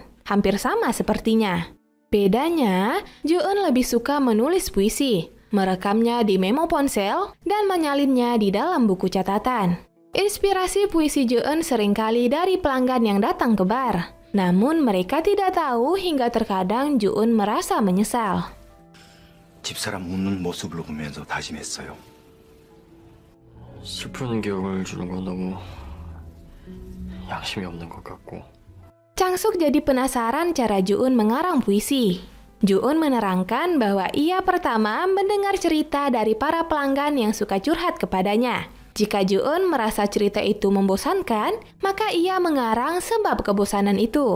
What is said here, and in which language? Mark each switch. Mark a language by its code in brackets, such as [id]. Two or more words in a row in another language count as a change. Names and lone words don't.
[id] Hampir sama sepertinya. Bedanya, Jo-eun lebih suka menulis puisi, merekamnya di memo ponsel, dan menyalinnya di dalam buku catatan. Inspirasi puisi Jo-eun seringkali dari pelanggan yang datang ke bar. Namun mereka tidak tahu hingga terkadang Jo-eun merasa menyesal. [ko] 집사람 웃는 모습을 보면서 다짐했어요. 슬픈 기억을 주는 건 너무 양심이 없는 것 같고. [id] Chang-suk jadi penasaran cara Jo-eun mengarang puisi. Jo-eun menerangkan bahwa ia pertama mendengar cerita dari para pelanggan yang suka curhat kepadanya. Jika Jo-eun merasa cerita itu membosankan, maka ia mengarang sebab kebosanan itu.